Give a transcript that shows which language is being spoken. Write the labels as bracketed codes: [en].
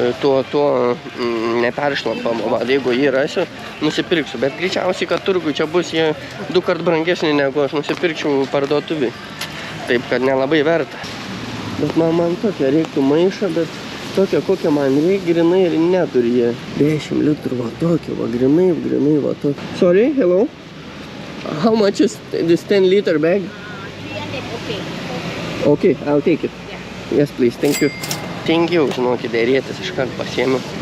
[lt] Tuo neperšlampam, jeigu jį rasiu, nusipirksiu. Bet greičiausiai, kad turgui čia bus jie 2 kart brangesnį, negu aš nusipirkčiau parduotuvį. Taip, kad nelabai verta. Bet man tokia reiktų maišą, bet tokia, kokią man reik, grinai ir neturi jie. 10 litrų, va tokia, va grinai, va tokia. [en] Sorry, hello? How much is this 10 liter bag? Okay, I'll take it. Yes, please, thank you. Thank you, [lt] žinokit, dėrėtis iškart pasiėmiau.